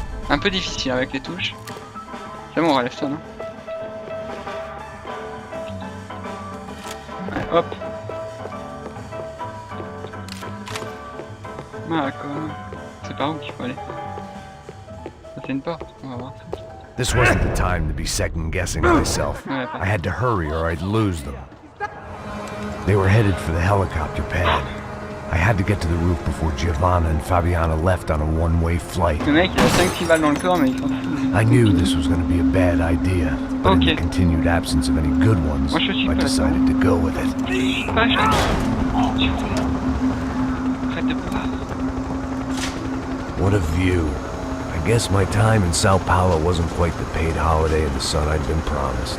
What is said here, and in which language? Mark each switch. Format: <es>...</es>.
<fr>Un peu difficile avec les touches. C'est bon, relève-toi, non? Ouais, hop. Mako. C'est par où qu'il faut aller? C'est une porte, on va voir.</fr> <en>This wasn't the time to be second-guessing myself. I had to hurry or I'd lose them. They were headed for the helicopter pad. I had to get to the roof before Giovanna and Fabiana left on a one-way flight.</en> <fr>Le mec, il a 5-6 balles dans le corps, mais il s'en fout.</fr> <en>I knew this was going to be a bad idea, but in the continued absence of any good ones, I decided to go with it.</en> <fr>Arrête de boire.</fr> <en>What a view. I guess my time in Sao Paulo wasn't quite the paid holiday in the sun I'd been promised.</en>